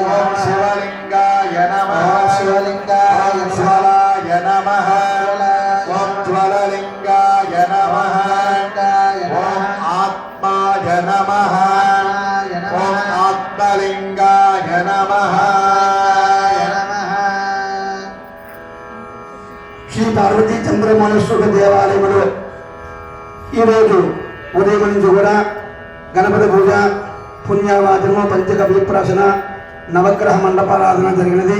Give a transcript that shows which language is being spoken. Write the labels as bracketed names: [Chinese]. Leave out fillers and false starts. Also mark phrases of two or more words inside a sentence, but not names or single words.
[Sanskrit] ॐ शिवलिङ्गाय नमः शिवलिङ्गाय ज्वलाय नमः ॐ ज्वललिङ्गाय नमः ॐ आत्माय नमः ॐ आत्मलिङ्गाय नमः [Telugu] శ్రీ పార్వతీ చంద్రమౌళేశ్వర దేవాలయంలో ఈరోజు ఉదయం నుంచి కూడా గణపతి పూజ పుణ్యవాచనము పంచకవ్య ప్రాసన నవగ్రహ మండపారాధన జరిగినది.